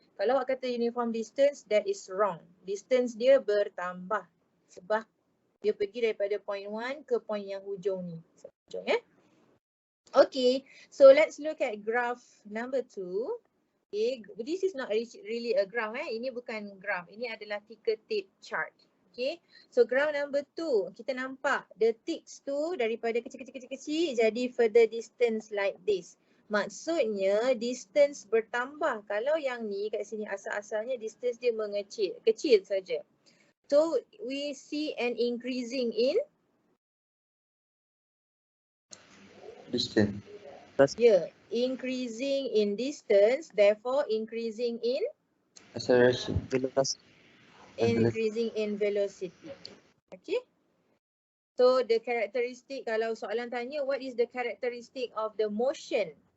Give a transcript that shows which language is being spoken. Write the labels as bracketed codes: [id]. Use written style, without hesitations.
[ms] Kalau awak kata uniform distance, [en] that is wrong. [ms] Distance dia bertambah sebab dia pergi daripada point 1 ke point yang hujung ni. [en] Hujung Okay, so let's look at graph number 2. Okay, this is not really a graph. [ms] Ini bukan graph. Ini adalah tingkat-tip chart. [en] Okay, so graph number 2, [ms] kita nampak [en] the ticks tu daripada kecil-kecil jadi further distance like this. [ms] Maksudnya distance bertambah. Kalau yang ni kat sini asal-asalnya distance dia mengecil, kecil saja. [en] So we see an increasing in Distance. yeah, increasing in distance, therefore increasing in Acceleration. increasing in velocity. Okay. So the characteristic, [ms] kalau soalan tanya [en] what is the characteristic of the motion?